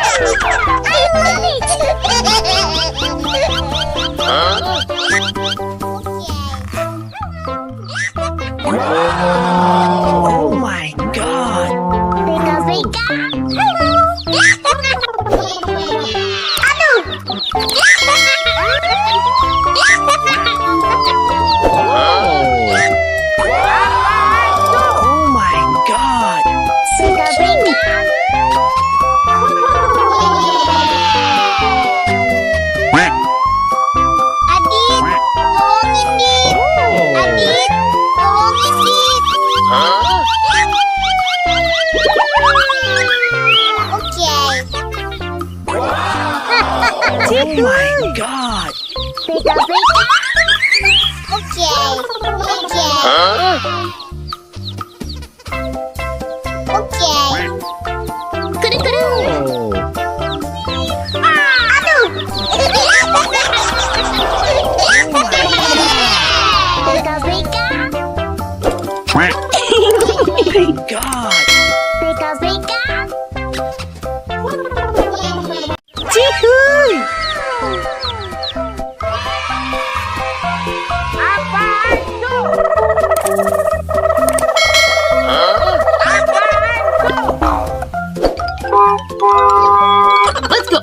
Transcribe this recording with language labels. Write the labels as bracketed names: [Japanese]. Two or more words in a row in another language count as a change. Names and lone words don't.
[English] Oh my god! [Indonesian] Beka-beka. Aduh. [English] Oh my god! [Indonesian] Beka-beka. Adit, tolongin Dit. Adit, tolongin Dit. Oke. [English] Oh my god! [Indonesian] Beka-beka. Oke. Oke. Oke. Kuru-kuru. Aduh. Beka-beka. [English] My god! [Indonesian] Beka-beka. Cihuy! [English] Let's go.